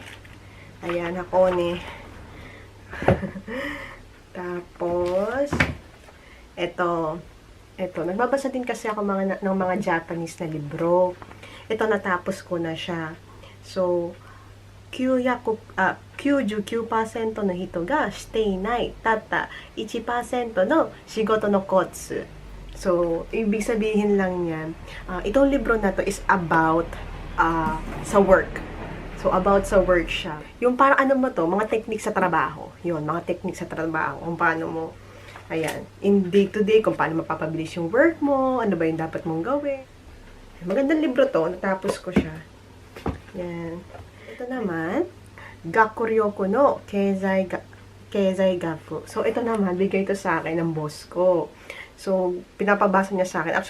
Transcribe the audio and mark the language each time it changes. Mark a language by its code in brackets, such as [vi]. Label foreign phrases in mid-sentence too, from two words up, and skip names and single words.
[tl] Ayan, Hakone. Tapos, ito, nagbabasa din kasi ako ng mga Japanese na libro. Ito, natapos ko na siya. [ja] So, 99% の人がしていない。たった1% の仕事のコツ。 [tl] So, ibig sabihin lang yan, itong libro na to [en] is about [tl] sa work. So, about sa work siya. Yung parang ano mo to, mga technique sa trabaho. Yun, mga technique sa trabaho. Kung paano mo, ayan, [en] in day to day, [tl] kung paano mapapabilis yung work mo, ano ba yung dapat mong gawin. Magandang libro to, natapos ko siya. Yan. Ito naman, Gakuryoko no Keizai Gaku. So, ito naman, bigay ito sa akin ng boss ko. So, pinapabasa niya sa akin.